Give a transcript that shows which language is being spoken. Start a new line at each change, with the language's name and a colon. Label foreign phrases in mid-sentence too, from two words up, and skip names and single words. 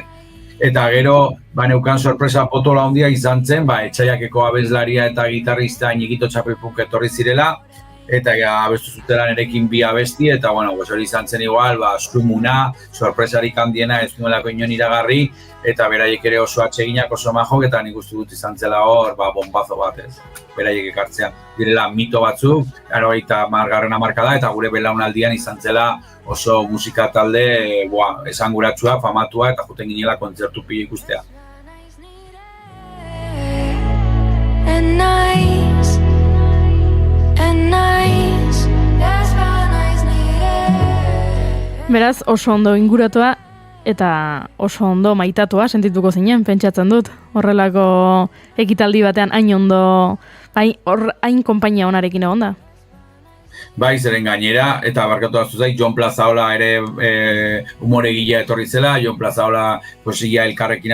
Basque: Eta gero, neukan sorpresa potola handia izan zen, etxaiakeko abeslaria eta gitarrista Iñiguito Txapelpunk etorri zirela, eta abestu zutela nerekin bi abesti, eta
Spanish: bueno, pues
Basque: hori izan zen igual, eskumuna, sorpresarik handiena ez nuelako inon iragarri, eta beraiek ere oso atseginak, oso majok, eta nik uste dut izan zela hor, bombazo bat ez, beraiek ekartzea. Direla mito batzuk, 80. hamarkada, eta gure belaunaldian izan zela oso musika talde esanguratsua, famatua, eta juten ginela kontzertu pila ikustea.
English: And nice, and nice, that's what nice needed.
Basque: Beraz, oso ondo inguratua eta oso ondo maitatua sentituko zinen, pentsatzen dut. Horrelako ekitaldi batean hain ondo, hain konpainia onarekin egon da. Bai, zeren gainera, eta barkatu hartu zait, Jon Plazaola ere humoregilea etorri zela, Jon Plazaola ia elkarrekin